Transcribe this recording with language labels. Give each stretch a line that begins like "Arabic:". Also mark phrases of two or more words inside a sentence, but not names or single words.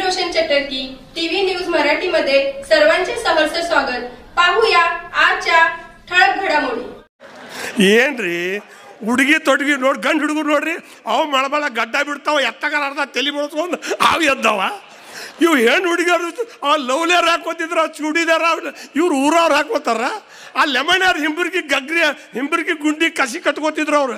Marathi: सुदर्शन चटर्की टीव्ही न्यूज मराठी मध्ये सर्वांचे सहर्ष स्वागत. पाहूया आजच्या ठळक घडामोडी.
Kannada: ಏನ್ರಿ ಹುಡುಗಿ ತೊಡಗಿ ನೋಡಿ ಗಂಡು ಹುಡುಗರು ನೋಡ್ರಿ ಅವು ಮಳಮಳ ಗಡ್ಡ ಬಿಡ್ತಾವ ಎತ್ತಗಾರ ಅರ್ಧ ತಲೆ ಬೆಳೆಸ್ಕೊಂಡು ಅವು ಎದ್ದವ. ಇವು ಹೆಣ್ಣು ಹುಡುಗಿಯರು ಆ ಲವ್ಲೇರ್ ಹಾಕೋತಿದ್ರ ಚೂಡಿದಾರ ಇವ್ರು ಊರವ್ರು ಹಾಕೋತಾರ. ಆ ಲೆಮನ್ಯಾರು ಹಿಂಬರ್ಗಿ ಗುಂಡಿ ಕಸಿ ಕಟ್ಕೋತಿದ್ರು ಅವ್ರು.